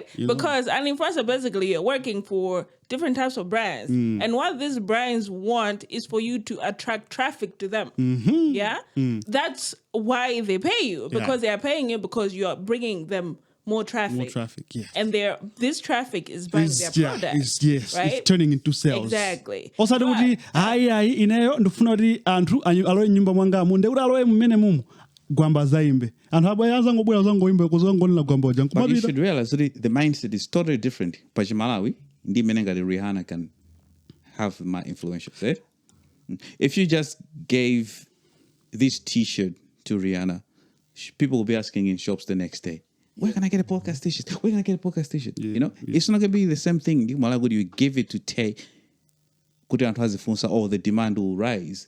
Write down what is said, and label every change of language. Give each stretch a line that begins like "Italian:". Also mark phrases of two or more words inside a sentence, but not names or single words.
English: Because an influencer basically you're working for different types of brands, and what these brands want is for you to attract traffic to them. That's why they pay you, because they are paying you because you are bringing them more traffic, yes. And this traffic is buying their product. Right? It's turning into sales. Exactly.
Nyanja: Osati kuti hayi ineyo ndifuna kuti anthu alowe nyumba mwangamu ndekuti alowe mmene mumu gwamba zaimbe anthu abwera azangobwera azangoimba kuzangonena gwamba uja.
English: But you should realize that the mindset is totally different.
Nyanja: Pachi Malawi ndi mmene ngati Rihanna
English: can have my influentials, right? If you just gave this T-shirt to Rihanna, people will be asking in shops the next day, where can I get a podcast T-shirt? Where can I get a podcast T-shirt? It's not going to be the same thing. You give it to Tay, or the demand will rise.